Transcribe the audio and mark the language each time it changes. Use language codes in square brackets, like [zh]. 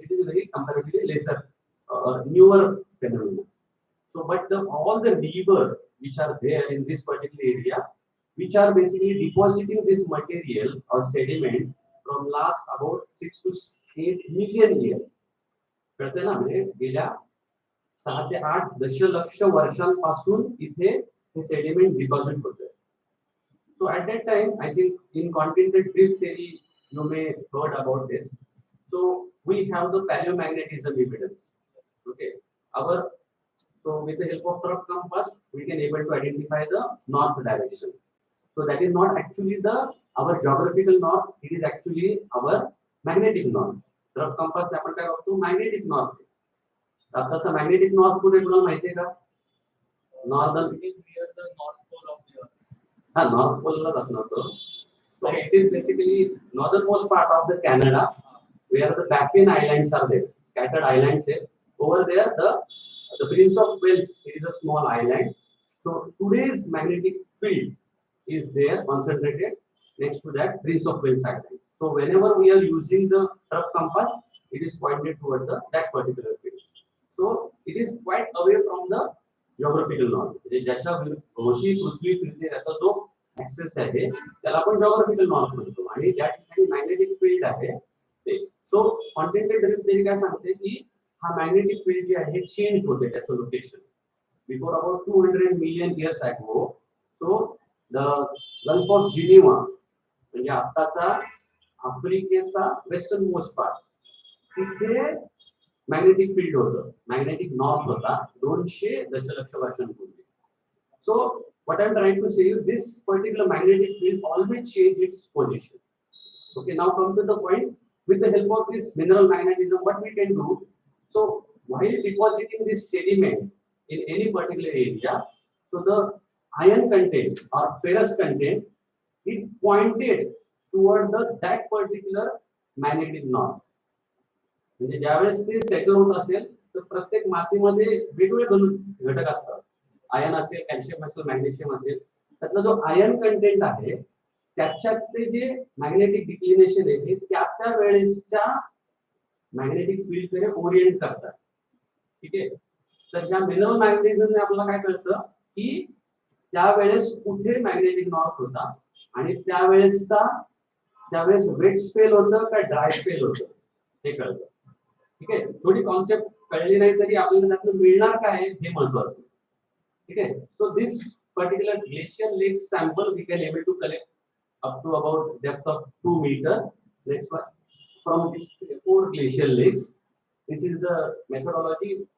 [en] It is very comparatively lesser, newer phenomenon. So, but all the river which are there in this particular area, which are basically depositing this material or sediment from last about 6 to 8 million years. [mr] कळतंय ना म्हणजे गेल्या 6 ते 8 दशलक्ष वर्षांपासून इथे हे sediment deposit होतंय. [en] So at that time, I think in continental drift theory, you may heard about this. So we have the paleomagnetism evidence. Okay, so with the help of trough compass, we can able to identify the north direction. So that is not actually our geographical north. It is actually our magnetic north. [mr] Trough compass आपण काय बघतो magnetic north. आताचा magnetic north कुठे तुला माहिती आहे का? [en] Northern, it is near the north pole of the Earth. [mr] North pole ला जात नव्हतं. [en] So it is basically northernmost part of the Canada, where the Baffin Islands are there, scattered islands there. Over there, the Prince of Wales, it is a small island. So today's magnetic field is there concentrated next to that Prince of Wales Island. So whenever we are using the trough compass, it is pointed toward that particular field. So it is quite away from the geographical north. [mr] ज्याच्या भोवती पृथ्वी फिरते त्याचा जो access आहे त्याला आपण geographical north म्हणतो आणि ज्या ठिकाणी मॅग्नेटिक फील्ड आहे ते. सो कॉन्टिनेंटल ड्रिफ्ट थेरी काय सांगते की हा मॅग्नेटिक फील्ड जे आहे चेंज होते त्याचं location [en] Before about 200 million years ago. [mr] So the gulf of Geneva म्हणजे आताचा आफ्रिकेचा वेस्टर्न मोस्ट पार्ट तिथे मॅग्नेटिक फील्ड होतं, मॅग्नेटिक नॉर्थ होता 200 दशलक्ष वर्षांपूर्वी. [en] So what I'm trying to say is this particular magnetic field always change its position. Okay, now come to the point. With the help of this mineral magnetism, what we can do? So while depositing this sediment in any particular area, so the iron content or ferrous content, it pointed toward that particular magnetic north. [mr] म्हणजे ज्यावेळेस ते settle होत असेल तर प्रत्येक मातीमध्ये वेगवेगळे घटक असतात. आयन असेल, कॅल्शियम असेल, मॅग्नेशियम असेल, त्यातला जो आयन कंटेंट आहे त्याच्यातले जे मॅग्नेटिक डिक्लिनेशन आहे त्या वेळेसच्या मॅग्नेटिक फील्डकडे ओरिएंट करतात. ठीक आहे, तर ज्या मिनरल मॅग्नेटिझमने आपल्याला काय कळतं की त्यावेळेस कुठे मॅग्नेटिक नॉर्थ होता आणि त्यावेळेस वेट स्पेल होतं का ड्राय स्पेल होतं हे कळतं. ठीक आहे, थोडी कॉन्सेप्ट कळली नाही तरी आपल्याला त्यातलं मिळणार काय हे महत्वाचं. ठीक आहे, [en] So this particular glacial lakes sample we can able to collect up to about depth of 2 meters. Next one, from these 4 glacial lakes, this is the methodology.